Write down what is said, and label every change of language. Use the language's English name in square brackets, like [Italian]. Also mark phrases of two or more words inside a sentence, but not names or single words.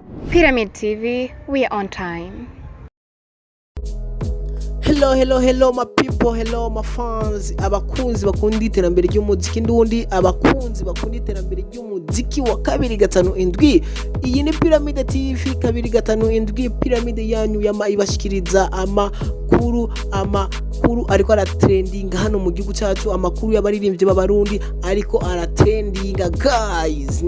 [English] Pyramid TV, we are on time. Hello my people, hello my fans, [Rundi] abakunzi bakunda iterambere ry'umuziki ndundi, abakunzi bakunda iterambere ry'umuziki wa 257. Iyi ni Pyramid TV 257, Pyramid yanyu yama ibashikiriza amakuru ariko ara trending hano mu gihugu cyacu, amakuru y'abaririmbyi b'abarundi ariko ara [English] trending guys.